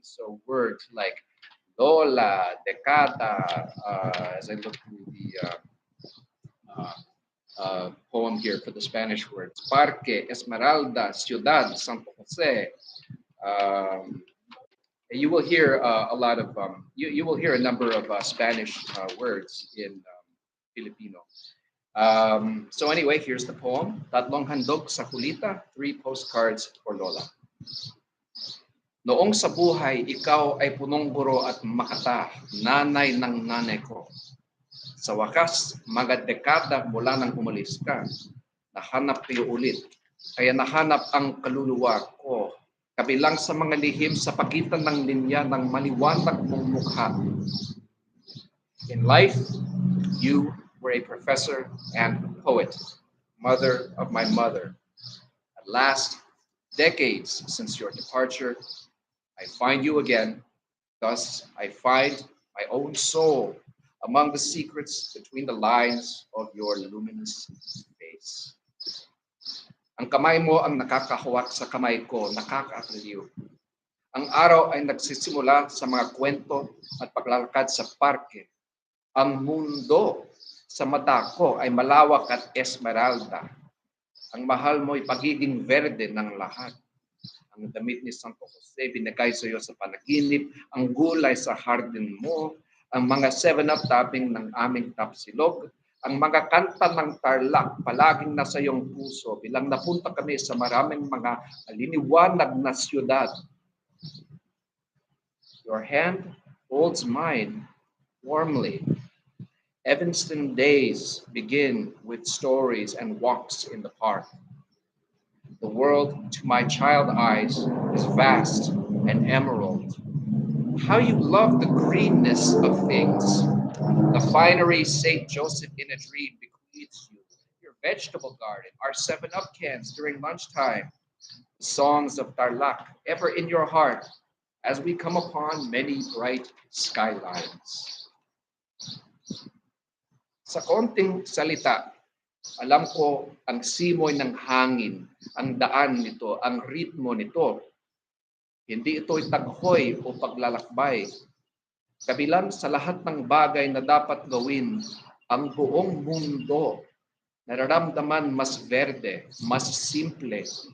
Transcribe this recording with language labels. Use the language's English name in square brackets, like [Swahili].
[English] So words like Lola, Decada, as I look through the uh, poem here for the Spanish words, Parque, Esmeralda, Ciudad, Santo Jose. Um, you will hear a lot of you will hear a number of Spanish words in Filipino. So anyway, here's the poem. [Filipino] Tatlong handog sa kulita, [English] three postcards for Lola. [Filipino] Noong sa buhay, ikaw ay punong guro at makata, nanay ng nanay ko. Sa wakas, mga dekada mula nang umalis ka, nahanap kayo ulit. Kaya nahanap ang kaluluwa ko, kabilang sa mga lihim sa pagitan ng linya ng maliwanag mong mukha. [English] In life, you were a professor and a poet, mother of my mother. At last, decades since your departure, I find you again. Thus, I find my own soul among the secrets between the lines of your luminous face. [Filipino] Ang kamay mo ang nakakahawak sa kamay ko, nakakaaliw. Ang araw ay nagsisimula sa mga kwento at paglalakad sa parke. Ang mundo sa mata ko ay malawak at esmeralda. Ang mahal mo'y pagiging verde ng lahat. Ang damit ni Santo Jose binigay sa iyo sa panaginip, ang gulay sa hardin mo, ang mga 7-up topping ng aming tapsilog, ang mga kanta ng tarlac palaging nasa iyong puso bilang napunta kami sa maraming mga aliniwanag na siyudad. [English] Your hand holds mine warmly. Evanston days begin with stories and walks in the park. The world, to my child eyes, is vast and emerald. How you love the greenness of things. The finery St. Joseph in a dream bequeaths you. Your vegetable garden, our 7-up cans during lunchtime. The songs of Tarlac ever in your heart as we come upon many bright skylines. [Filipino] Sa konting salita, alam ko ang simoy ng hangin, ang daan nito, ang ritmo nito. Hindi ito'y taghoy o paglalakbay. Kabilang sa lahat ng bagay na dapat gawin, ang buong mundo nararamdaman mas verde, mas simple.